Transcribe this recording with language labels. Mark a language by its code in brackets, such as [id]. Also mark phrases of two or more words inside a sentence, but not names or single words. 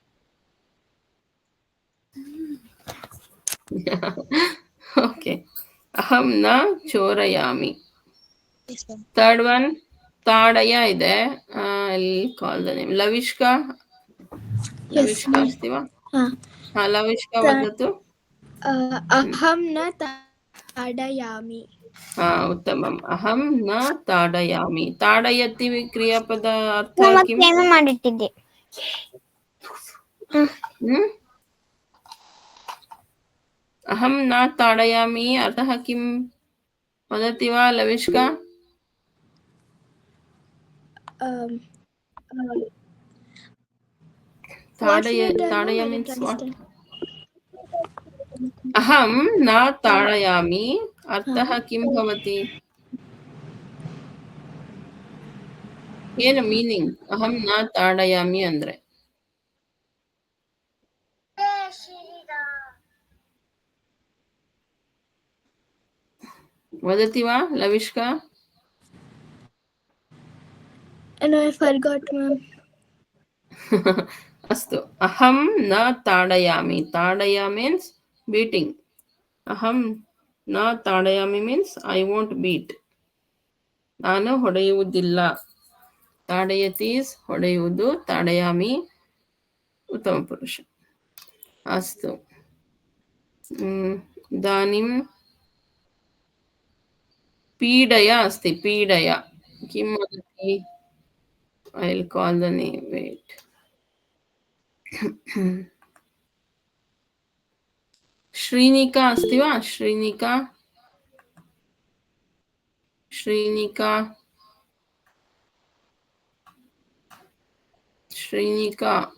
[kn] ಓಕೆ. [sa] ಅಹಂ ನ ಚೋರಯಾಮಿ. [en] third one [sa] ತಾಡಯ ಇದೆ. [en] call the name. ಲವಿಷ್ಕಾ. ಲವಿಷ್ಕಾ [sa] ಅಸ್ತಿ ವಾ? ಲವಿಷ್ಕಾ ವದತು. अहं न ताडयामि. ಉತ್ತಮಂ. ಅಹಂ ನ ತಾಡಯಾಮಿ. ತಾಡಯತಿ ಕ್ರಿಯಾಪದ ಅರ್ಥ ಕಿಂ? [kn] ಮಾಡಿಟ್ಟಿದ್ದೆ. [sa] ಅಹಂ ನ ತಾಡಯಾಮಿ ಅತಃ ಕಿಂ ವದತಿ ವಾ ಲವಿಷ್ಕಾ? [en] ತಾಡಯ means what? [sa] ಅಹಂ ನ ತಾಡಯಾಮಿ ಅರ್ಥಃ ಕಿಂ ಭವತಿ? [kn] ಏನು ಮೀನಿಂಗ್ [sa] ಅಹಂ ನ ತಾಡಯಾಮಿ [kn] ಅಂದ್ರೆ? [sa] ವದತಿ ವಾ ಲವಿಷ್ಕಾ? [en] And I forgot, ma'am. [sa] ಅಸ್ತು. ಅಹಂ ನ ತಾಡಯಾಮಿ. [en] ತಾಡಯ means beating. [sa] ಅಹಂ ನ ತಾಡಯಾಮಿ [en] means I want beat. [kn] ನಾನು ಹೊಡೆಯುವುದಿಲ್ಲ. ತಾಡಯತೀಸ್ ಹೊಡೆಯುವುದು, ತಾಡಯಾಮಿ ಉತ್ತಮ ಪುರುಷ. [sa] ಅಸ್ತು. ಇದಾನಿಂ ಪೀಡಯ ಅಸ್ತಿ. ಪೀಡಯ ಕಿಂ ವದತಿ? [en] I'll call the name. Wait. [sa] Shrinika अस्ति वा? Shrinika. Shrinika. Shrinika.